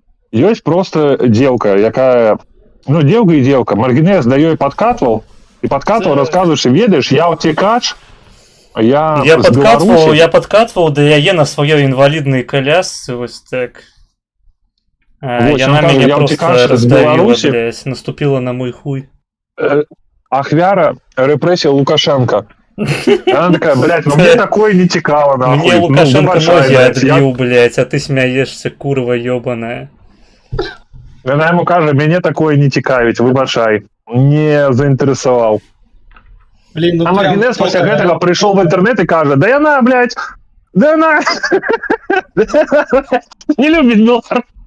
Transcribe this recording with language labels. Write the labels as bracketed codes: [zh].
[be] Ёсць просто дзеўка, якая, ну, дзеўка і дзеўка, Маркінез да ёй падкатваў, і падкатваў, расказваеш, ведаеш, я ўцекач, я падкатваў да яе на сваёй інваліднай калясцы, вось так. Яна мяне просто раздавіла, блядь, наступила на мой хуй. Ахвяра рэпрэсія Лукашенка. [ru] Она такая, блядь, ну мне такое [be] не цікава, [ru] нахуй. Мне Лукашенко ноги адбіў, блядь, а ты смяешься, курва ёбаная. [be] Яна яму кажа, мяне такое не цікавіць, выбачай. Не заінтарэсаваў. А Маркінез пасля гэтага прыйшоў в інтэрнэт і кажа, да яна, блядь, да яна не любіць беларусаў.